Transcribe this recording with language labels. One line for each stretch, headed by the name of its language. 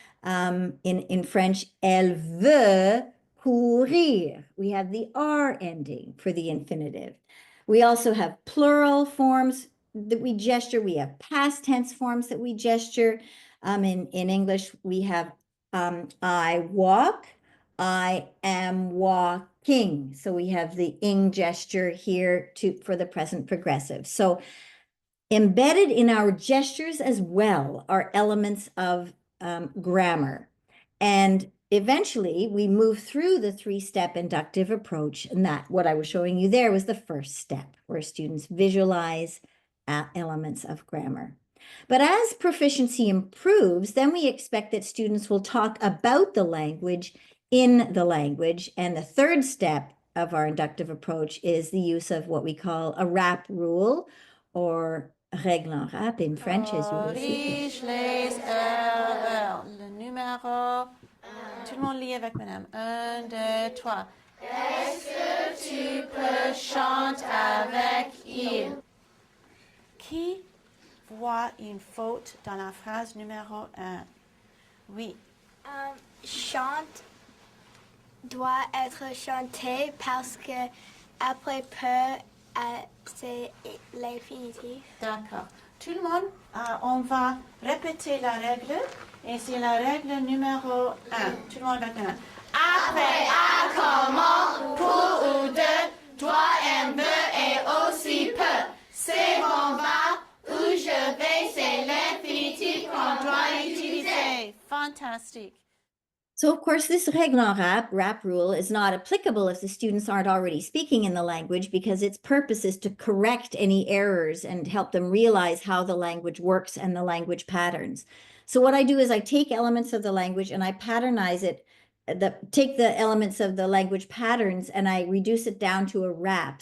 English: In French,
French: elle veut courir.
English: We have the R ending for the infinitive. We also have plural forms that we gesture. We have past tense forms that we gesture. In English, we have I walk, I am walking. So we have the ing gesture here for the present progressive. So embedded in our gestures as well are elements of grammar. And eventually, we move through the 3-step inductive approach, and that what I was showing you there was the first step, where students visualize elements of grammar. But as proficiency improves, then we expect that students will talk about the language in the language, and the 3rd step of our inductive approach is the use of what we call a rap rule, or règle en rap in French, as you will see.
French: Le numéro. Tout le monde lit avec madame. 1, 2, 3. Est-ce que tu peux chanter avec il? Qui voit une faute dans la phrase numéro 1? Oui. Chante doit être chanté parce que après peu, c'est l'infinitif. D'accord. Tout le monde, on va répéter la règle. Et c'est la règle numéro 1. Tout le monde avec moi. Après, à, comment, pour ou de, doit, aime, veut et aussi peut. C'est on va, où je vais, c'est l'infinitif qu'on doit utiliser.
English: Fantastic. So of course, this règle en rap rule, is not applicable if the students aren't already speaking in the language, because its purpose is to correct any errors and help them realize how the language works and the language patterns. So what I do is I take elements of the language and I patternize it, take the elements of the language patterns and I reduce it down to a rap.